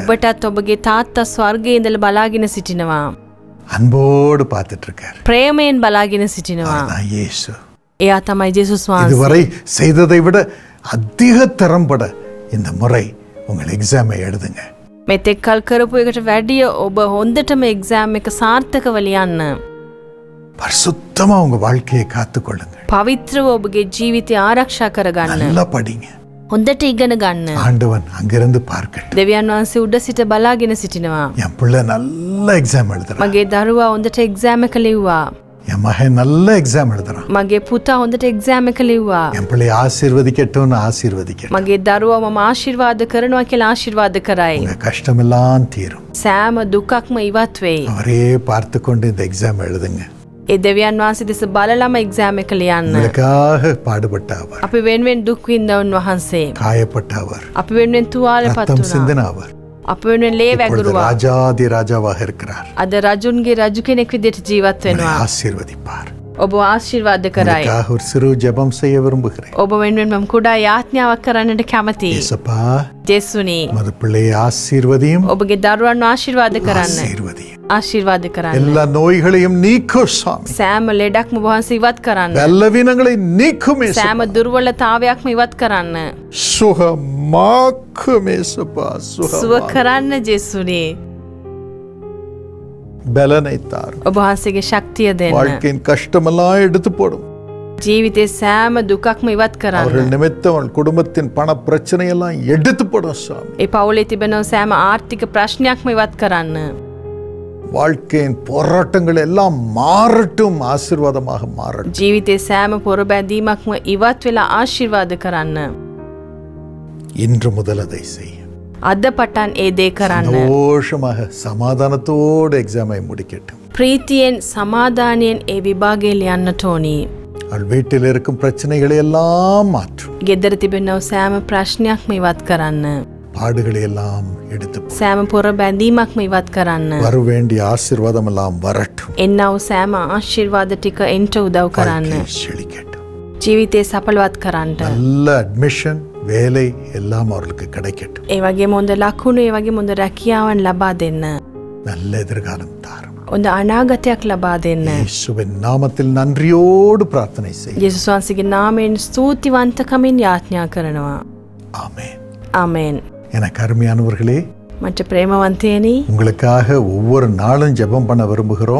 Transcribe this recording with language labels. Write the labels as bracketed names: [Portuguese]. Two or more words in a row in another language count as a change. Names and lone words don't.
[Sinhala] ඔබටත් ඔබගේ තාත්තා ස්වර්ගයේ ඉඳලා බලාගෙන සිටිනවා. [Tamil] அன்போடு பார்த்துட்டு இருக்கார். [Sinhala] ප්‍රේමයෙන් බලාගෙන සිටිනවා. [Tamil] அதுதான் இயேசு. [Sinhala] එයා තමයි ජේසුස් වහන්සේ. [Tamil] இதுவரை செய்ததை விட அதிக திறம்பட இந்த முறை உங்கள் எக்ஸாமை எழுதுங்க. [Sinhala] මෙතෙක්කල් කරපු එකට වැඩිය ඔබ හොඳටම එක්සෑම් එක සාර්ථකව ලියන්න. [Tamil] பரிசுத்தமா உங்க வாழ்க்கையை காத்துக்கொள்ளுங்க. [Sinhala] පවිත්‍රව ඔබගේ ජීවිතය ආරක්ෂා කරගන්න. [Tamil] நல்லா படிங்க. [Sinhala] හොඳට ඉගෙන ගන්න. [Tamil] ஆண்டவன் அங்கிருந்து பார்க்கட்டும். [Sinhala] දෙවියන් වහන්සේ උඩ සිට බලාගෙන සිටිනවා. [Tamil] என் பிள்ளை நல்ல எக்ஸாம் எழுதுறான். [Sinhala] මගේ දරුවා හොඳට එක්සෑම් එක ලිව්වා. [Tamil] என் மகன் நல்ல எக்ஸாம் எழுதுறான். [Sinhala] මගේ පුතා හොඳට එක්සෑම් එක ලිව්වා. [Tamil] என் பிள்ளை ஆசீர்வதிக்கட்டும்னு ஆசீர்வதிக்கட்டும். [Sinhala] මගේ දරුවා මම ආශිර්වාද කරනවා කියලා ආශිර්වාද කරයි. [Tamil] உங்க கஷ்டமெல்லாம் தீரும். [Sinhala] සෑම දුකක්ම ඉවත් වෙයි. [Tamil] அவரே பார்த்து கொண்டு இந்த எக்ஸாம் எழுதுங்க. [Sinhala] ඒ දෙවියන් වහන්සේ දෙස බලලම එක්සෑම් එක ලියන්න. [Tamil] உங்களுக்காக பாடுபட்ட அவர், [Sinhala] අපි වෙනුවෙන් දුක් විඳ උන්වහන්සේ. [Tamil] காயப்பட்ட அவர், [Sinhala] අපි වෙනුවෙන් තුවාලපත් [Tamil] ரத்தம் [Sinhala] වුණා. [Tamil] சிந்தின அவர் [Sinhala] අපි වෙනුවෙන් ලේ [Tamil] இப்பொழுது [Sinhala] වැගුරුවා. [Tamil] ராஜாதி ராஜாவாக இருக்கிறார். [Sinhala] අද රජුන්ගේ රජු කෙනෙක් විදිහට ජීවත් [Tamil] உங்களை [Sinhala] වෙනවා. [Tamil] ஆசீர்வதிப்பார். [Sinhala] ඔබ ආශිර්වාද කරයි. [Tamil] உங்களுக்காக ஒரு சிறு ஜெபம் செய்ய விரும்புகிறேன். [Sinhala] ඔබ වෙනුවෙන් මම කුඩා යාඥාවක් කරන්නට කැමතියි. [Tamil] இயேசுப்பா, [Sinhala] ජේසුනි [Tamil] உமது பிள்ளையை ஆசீர்வதியும், [Sinhala] ඔබගේ දරුවන් ආශිර්වාද කරන්න. [Tamil] ஆசீர்வதியும். [Sinhala] ආශිර්වාද කරන්න. [Tamil] எல்லா நோய்களையும் நீக்கும் சாமி. [Sinhala] සෑම ලෙඩක්ම වහන්සේ ඉවත් කරන්න. [Tamil] பலவீனங்களை நீக்கும் இயேசு. [Sinhala] සෑම දුර්වලතාවයක්ම ඉවත් කරන්න. [Tamil] சுகமாக்கும் இயேசுப்பா, [Sinhala] සුව [Tamil] சுகமாக்கும். [Sinhala] කරන්න ජේසුනි. [Tamil] பலனை தாரும். [Sinhala] ඔබ වහන්සේගේ ශක්තිය දෙන්න. [Tamil] வாழ்க்கையின் கஷ்டமெல்லாம் எடுத்து போடும். [Sinhala] ජීවිතේ සෑම දුකක්ම ඉවත් කරන්න. [Tamil] அவர்கள் நிமித்தம் அவள் குடும்பத்தின் பண பிரச்சனையெல்லாம் எடுத்து போடும் சாமி. [Sinhala] ඒ පවුලේ තිබෙන සෑම ආර්ථික ප්‍රශ්නයක්ම ඉවත් කරන්න. [Tamil] வாழ்க்கையின் போராட்டங்கள் எல்லாம் மாறட்டும், ஆசீர்வாதமாக மாறட்டும். [Sinhala] ජීවිතේ සෑම පොරබැඳීමක්ම ඉවත් වෙලා ආශිර්වාද කරන්න. [Tamil] இன்று முதல் அதை செய்யும். [Sinhala] අද පටන් ඒ දේ කරන්න. [Tamil] சந்தோஷமாக சமாதானத்தோடு எக்ஸாமை முடிக்கட்டும். [Sinhala] ප්‍රීතියෙන් සමාදානයෙන් ඒ විභාගය ලියන්නට ඕනි. [Tamil] அவள் வீட்டில் இருக்கும் பிரச்சனைகளை எல்லாம் மாற்றும். [Sinhala] ගෙදර තිබෙනව සෑම ප්‍රශ්නයක්ම ඉවත් කරන්න. [Tamil] பாடுகளை எல்லாம் எடுத்து போ. [Sinhala] සෑම පොරබැඳීමක්ම ඉවත් කරන්න. [Tamil] வர வேண்டிய ஆசீர்வாதம் எல்லாம் வரட்டும். [Sinhala] එන්නව සෑම ආශිර්වාද ටික එන්ට උදව් කරන්න. [Tamil] வாழ்க்கை செழிக்கட்டும். [Sinhala] ජීවිතේ සඵලවත් කරන්න. [Tamil] நல்ல அட்மிஷன், வேலை எல்லாம் அவர்களுக்கு கிடைக்கட்டும். [Sinhala] ඒ වගේම හොඳ ලකුණු, ඒ වගේම හොඳ රැකියාවන් ලබා දෙන්න. [Tamil] நல்ல எதிர்காலம் தாரும். [Sinhala] හොඳ අනාගතයක් ලබා දෙන්න. [Tamil] இயேசுவின் நாமத்தில் நன்றியோடு பிரார்த்தனை செய்யும். [Sinhala] යේසුස් වහන්සේගේ නාමයෙන් ස්තුතිවන්තකමින් යාඥා කරනවා. [Tamil] ஆமென். [Sinhala] ආමෙන්. [Tamil] எனக்கு அருமையானவர்களே, [Sinhala] මට ප්‍රේමවන්තයනි, [Tamil] உங்களுக்காக ஒவ்வொரு நாளும் ஜெபம் பண்ண விரும்புகிறோம்.